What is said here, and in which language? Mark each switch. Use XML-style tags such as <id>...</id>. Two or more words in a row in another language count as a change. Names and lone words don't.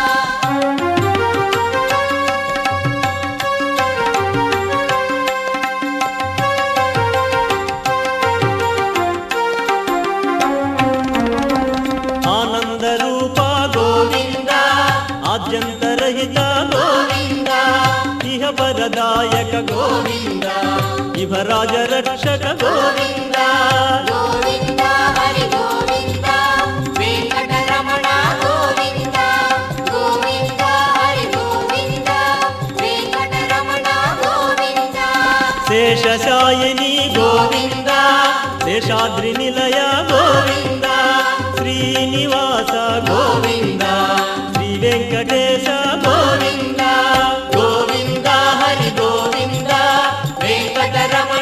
<kn>ಆನಂದ ರೂಪ ಗೋವಿಂದ ಆದ್ಯಂತರಹಿತ ಗೋವಿಂದ ಇಹ ವರದಾಯಕ ಗೋವಿಂದ ಇಭರಾಜ ರಕ್ಷಕ ಗೋವಿಂದ ಗೋವಿಂದ ಹರಿ ಗೋವಿಂದ ವೆಂಕಟರಮಣ ಗೋವಿಂದ ಗೋವಿಂದ ಹರಿ ಗೋವಿಂದ</kn> <te>శేషశాయిని గోవింద శేషాద్రి నిలయ గోవింద శ్రీనివాస గోవింద శ్రీ వెంకటేశ గోవింద గోవింద హరి గోవింద వెంకటరమణ</te>